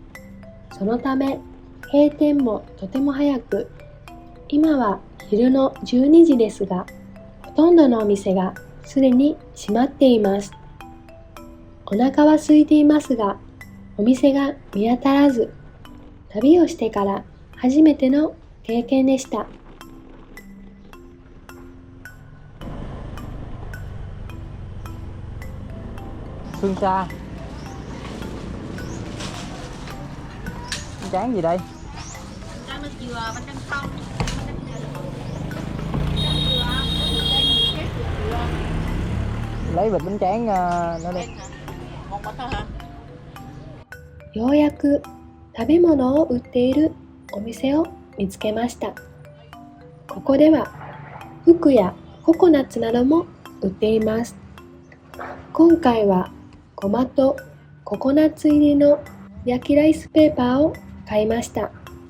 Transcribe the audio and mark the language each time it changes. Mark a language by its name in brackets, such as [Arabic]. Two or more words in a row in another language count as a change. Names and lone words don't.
[Japanese] そのため、閉店もとても早く、今は昼の12時ですが、ほとんどのお店がすでに閉まっています。お腹は空いていますが、お店が見当たらず、旅をしてから初めての経験でした。 [Vietnamese] Phương xa. Bánh tráng gì đây? Bánh nước dừa, bánh tráng không, Lấy bịch bánh tráng nó đi. một bịch thôi hả? [Japanese] ようやく食べ物を売っているお店を見つけました。ここでは服やココナッツなども売っています。今回はごまとココナッツ入りの焼きライスペーパーを買いました。